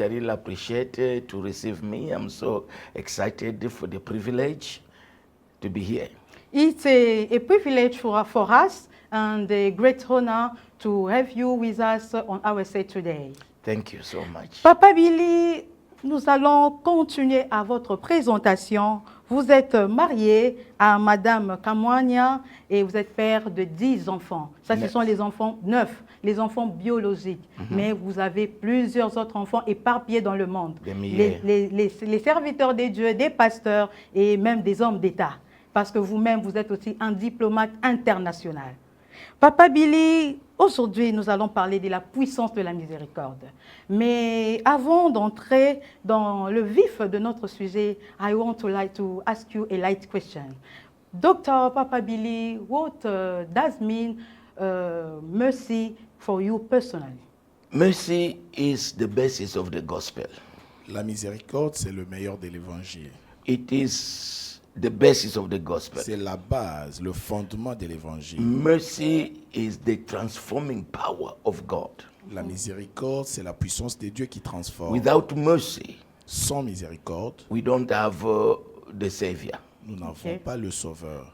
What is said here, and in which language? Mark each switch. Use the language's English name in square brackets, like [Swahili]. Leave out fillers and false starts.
[French] I really appreciate it to receive me. I'm so excited for the privilege to be here. It's a privilege for us and a great honor to have you with us on our set today. Thank you so much. Papa Billy, nous allons continuer à votre présentation. Vous êtes marié à Madame Kamwania et vous êtes père de 10 enfants. Ça, ce sont les enfants 9, les enfants biologiques. Mais vous avez plusieurs autres enfants éparpillés dans le monde. Les serviteurs des dieux, des pasteurs et même des hommes d'État. Parce que vous-même, vous êtes aussi un diplomate international. Papa Billy, aujourd'hui, nous allons parler de la puissance de la miséricorde. Mais avant d'entrer dans le vif de notre sujet, [English] I want to ask you a light question. Dr. Papa Billy, what does mean mercy for you personally? Mercy is the basis of the gospel. [French] La miséricorde, c'est le meilleur de l'évangile. [English] It is the basis of the gospel. [French] C'est la base, le fondement de l'évangile. [English] Mercy is the transforming power of God. [French] La miséricorde, c'est la puissance de Dieu qui transforme. [English] Without mercy, [French] sans miséricorde, [English] we don't have the Savior. [French] Nous n'avons pas le Sauveur.